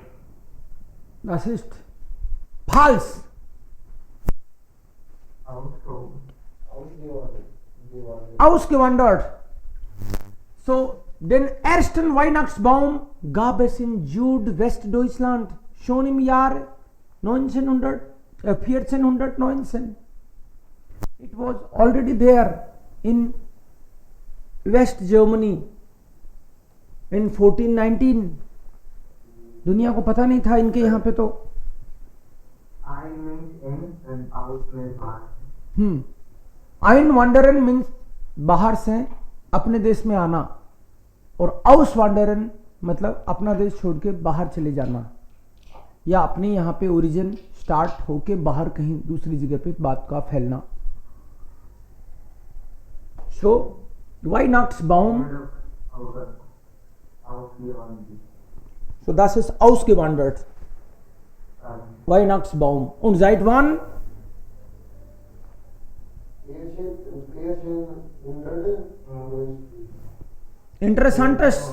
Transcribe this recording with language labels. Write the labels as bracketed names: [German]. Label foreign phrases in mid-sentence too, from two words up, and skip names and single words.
[German] Das ist falsch. Ausgewandert. So, den ersten Weihnachtsbaum gab es in Südwestdeutschland schon im Jahr 1419. [English] It was already there in West Germany in 1419. [Hindi] दुनिया को पता नहीं था इनके यहाँ पे तो Einwandern मीन्स बाहर से अपने देश में आना और Auswandern मतलब अपना देश छोड़ के बाहर चले जाना या अपने यहाँ पे [English] origin start [Hindi] होके बाहर कहीं दूसरी जगह पे बात का फैलना. [German] So Weihnachtsbaum. So das ist ausgewandert. Weihnachtsbaum. Und seit wann? Interessantes.